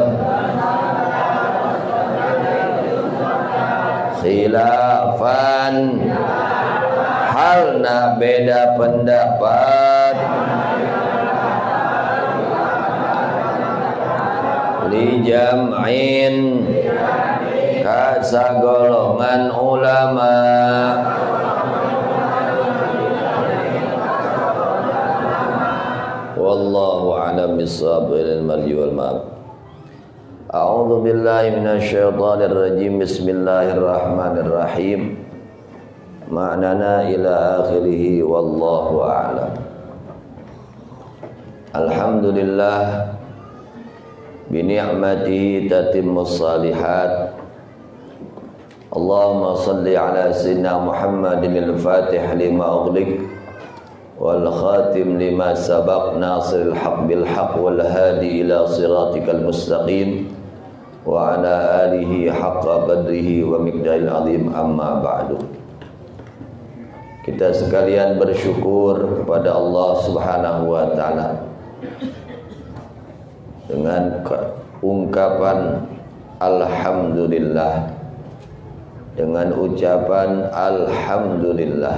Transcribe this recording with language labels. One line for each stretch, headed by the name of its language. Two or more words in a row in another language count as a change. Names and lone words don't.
Arabic: khilafan
Sundanese: halna beda pendapat
Arabic: لجمع
Sundanese: ka sagolongan ulama
Arabic: والله أعلم بالصواب إلى المرجع والمآب. أعوذ بالله من الشيطان الرجيم. بسم الله الرحمن الرحيم. معناه إلى آخره والله أعلم. الحمد لله بنعمته تتم الصالحات. اللهم صل على سيدنا محمد الفاتح لما أغلق والخاتم لما سبق ناصر الحق بالحق والهادي إلى صراطك المستقيم وعلى آله حق قدره ومقداره العظيم، أما بعد.
Indonesian: Kita sekalian bersyukur kepada Allah
Arabic: سبحانه وتعالى
Indonesian: dengan ungkapan alhamdulillah, dengan ucapan alhamdulillah.